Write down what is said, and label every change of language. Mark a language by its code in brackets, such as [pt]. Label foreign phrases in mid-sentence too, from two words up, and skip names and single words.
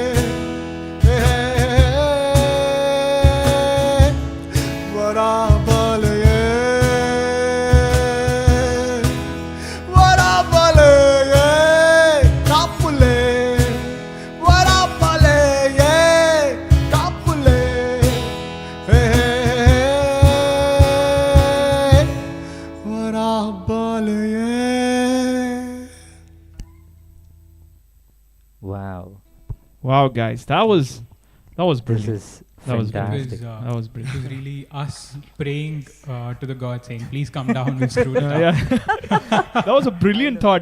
[en] hey, varapale, yeah, varapale, yeah, kapule, varapale, yeah, kapule, hey, varapale, yeah. Wow. Wow, guys, that was This brilliant. is That was fantastic. That was It brilliant. was really us praying to the God, saying, "Please come down." We screwed it up. Yeah. That was a brilliant thought.